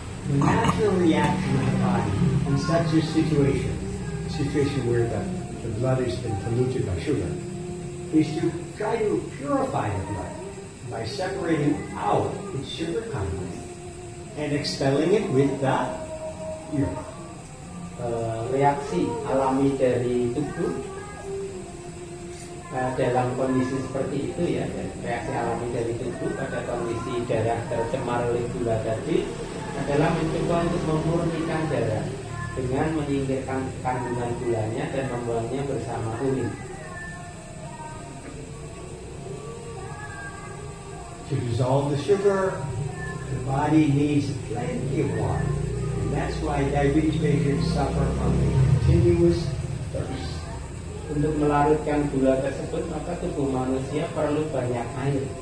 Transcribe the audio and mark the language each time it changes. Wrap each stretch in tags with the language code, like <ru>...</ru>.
<en>The natural reaction of the body in such a situation where the blood has been polluted by sugar, is to try to purify the blood by separating out its sugar content and expelling it with the urine.</en> <id>Reaksi alami dari tubuh dalam kondisi seperti itu ya, reaksi alami dari tubuh pada kondisi darah tercemar oleh gula tadi adalah mencoba untuk memurnikan darah dengan menyingkirkan kandungan gulanya dan membuangnya bersama urin.</id> <en>To dissolve the sugar, the body needs plenty of water. And that's why diabetes patients suffer from a continuous thirst.</en> <id>Untuk melarutkan gula tersebut, maka tubuh manusia perlu banyak air.</id>